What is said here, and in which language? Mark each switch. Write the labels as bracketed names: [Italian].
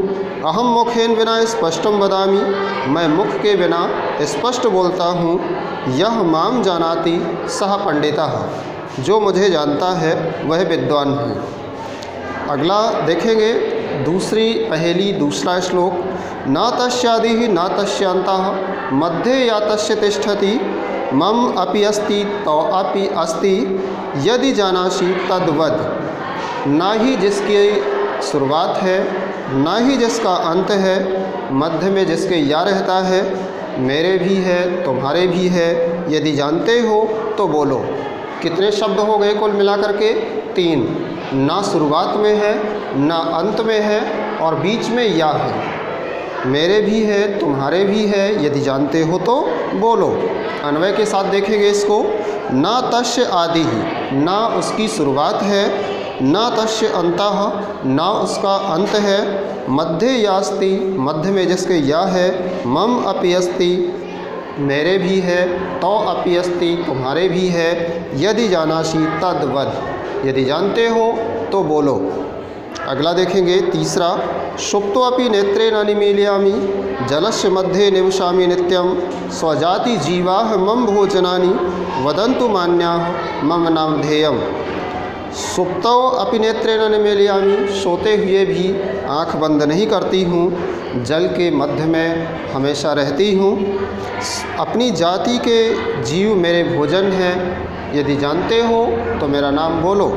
[Sanskrit] अहम मुखेन विना स्पष्टम वदामि, [Hindi] मैं मुख के बिना स्पष्ट बोलता हूँ। [Sanskrit] यह माम जानाति सह पंडितः, [Hindi] जो मुझे जानता है वह विद्वान है। अगला देखेंगे दूसरी पहेली, दूसरा श्लोक। [Sanskrit] न तस्यादिः न तस्यान्तः मध्ये या तस्य तिष्ठति मम अपि अस्ति तौ अपि अस्ति यदि जानासि तद्वद। [Hindi] ना ही जिसकी शुरुआत है, ना ही जिसका अंत है, मध्य में जिसके या रहता है, मेरे भी है तुम्हारे भी है, यदि जानते हो तो बोलो। कितने शब्द हो गए कुल मिलाकर के? 3। ना शुरुआत में है, ना अंत में है और बीच में या है। मेरे भी है तुम्हारे भी है, यदि जानते हो तो बोलो। अन्वय के साथ देखेंगे इसको। [Sanskrit] ना तस्य आदि ही, [Hindi] ना उसकी शुरुआत है, [Sanskrit] ना तस्य अंतः, [Hindi] ना उसका अंत है। [Sanskrit] मध्य यास्ति, [Hindi] मध्य में जिसके या है। [Sanskrit] मम अपि अस्ति, [Hindi] मेरे भी है। [Sanskrit] तौ अपि अस्ति, [Hindi] तुम्हारे भी है। [Sanskrit] यदि जानासि तद्वद, [Hindi] यदि जानते हो तो बोलो। अगला देखेंगे तीसरा। [Sanskrit] सुप्तोऽपि नेत्रे न निमीलयामि जलस्य मध्ये निवसामि नित्यं स्वजाति जीवाः मम भोजनानि वदन्तु मान्याः मम नामधेयम्। सुप्तौ अपि नेत्रे न निमीलयामि, [Hindi] सोते हुए भी आँख बंद नहीं करती हूँ, जल के मध्य में हमेशा रहती हूँ। अपनी जाति के जीव मेरे भोजन हैं, यदि जानते हो तो मेरा नाम बोलो।